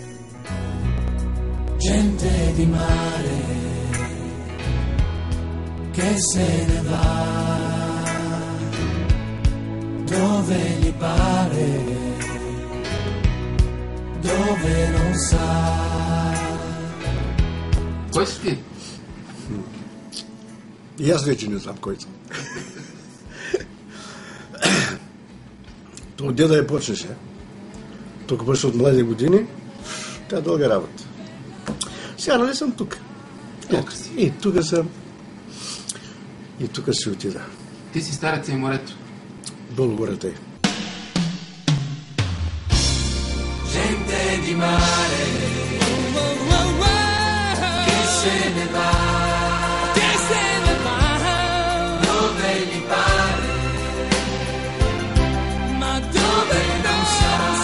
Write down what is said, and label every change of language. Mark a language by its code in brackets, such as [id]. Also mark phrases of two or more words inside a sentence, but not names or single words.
[it] Gente di mare che se ne va dove gli pare, dove non sa. [bg] Кой си ти? И аз вече не знам кой съм. То от деда я почнеше. Тук беше от млади години. Тя дълга работа. Сега нали съм тук. Тук си. И тук съм. И тук си отида. Ти си стареца и морето. Долу гората е. [it] Gente di mare che se ne va, dove gli pare, ma dove non sa.